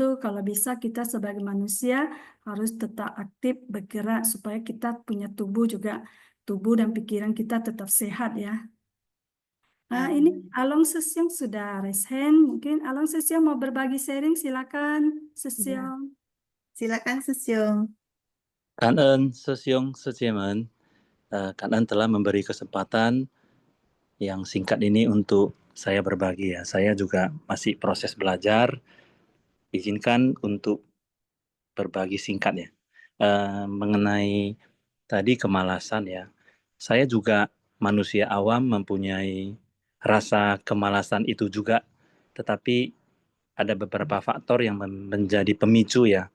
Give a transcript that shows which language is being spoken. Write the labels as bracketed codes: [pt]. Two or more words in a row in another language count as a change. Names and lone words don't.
[id] Kalau bisa kita sebagai manusia harus tetap aktif bergerak supaya kita punya tubuh dan pikiran kita tetap sehat ya. Nah, ini Along Sesyong sudah [en] raise hand. [id] Mungkin Along Sesyong mau berbagi sharing, silakan Ya. Sesyong. Silakan, Sesyong. [zh] 感恩师兄师姐们，感恩 [id] telah memberi kesempatan yang singkat ini untuk saya berbagi ya. Saya juga masih proses belajar. Izinkan untuk berbagi singkat ya. Mengenai tadi kemalasan ya. Saya juga manusia awam mempunyai rasa kemalasan itu juga, tetapi ada beberapa faktor yang menjadi pemicu ya.